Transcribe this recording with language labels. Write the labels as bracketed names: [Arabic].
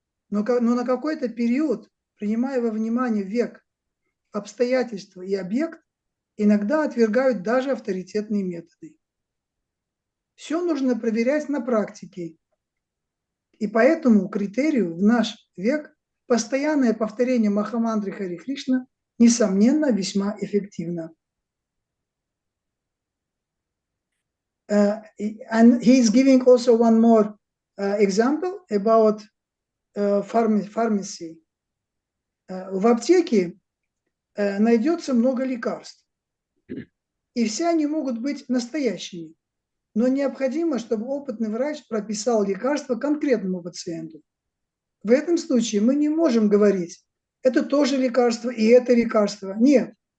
[Russian] Но на какой-то период, принимая во внимание век, обстоятельства и объект, иногда отвергают даже авторитетные методы. Все нужно проверять на практике. И по этому критерию в наш век постоянное повторение Махамантры Хари Кришна, несомненно, весьма эффективно. [English] And he is giving also one more example about pharmacy. [Russian] В аптеке найдется много лекарств. И все они могут быть настоящими. Но необходимо, чтобы опытный врач прописал лекарство конкретному пациенту. В этом случае мы не можем говорить, это тоже лекарство и это лекарство. Нет.